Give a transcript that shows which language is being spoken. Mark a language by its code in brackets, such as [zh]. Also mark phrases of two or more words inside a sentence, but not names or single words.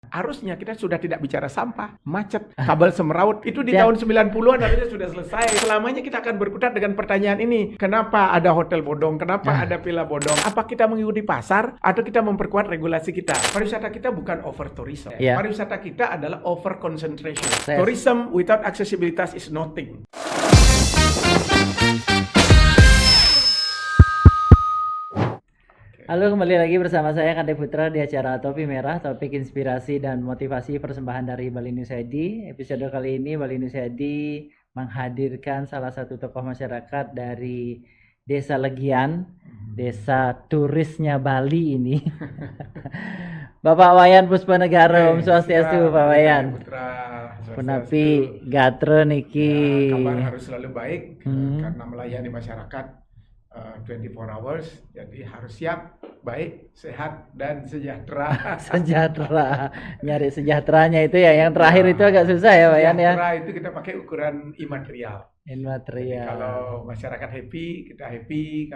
[id] Harusnya kita sudah tidak bicara sampah, macet, kabel semeraut. Itu di tahun 90-an harusnya sudah selesai. Selamanya kita akan berkutat dengan pertanyaan ini. Kenapa ada hotel bodong? Kenapa ada villa bodong? Apa kita mengikuti pasar atau kita memperkuat regulasi kita? Pariwisata kita bukan [en] over tourism. [id] Pariwisata kita adalah [en] over concentration. Tourism without accessibility is nothing. [id] Halo, kembali lagi bersama saya Kande Putra di acara Topi Merah, topik inspirasi dan motivasi persembahan dari Bali News ID. Episode kali ini Bali News ID menghadirkan salah satu tokoh masyarakat dari Desa Legian, desa turisnya Bali ini. Bapak Wayan Puspanegara, [ban] Om Swastiastu, [id] Pak Wayan. [ban] Punapi gatre niki. [id] Kabar harus selalu baik karena melayani masyarakat 24 hours, jadi harus siap, baik, sehat, dan sejahtera. Sejahtera, nyari sejahteranya itu ya, yang terakhir itu agak susah ya Pak Yan ya. Sejahtera itu kita pakai ukuran imaterial. Jadi kalau masyarakat happy, kita happy.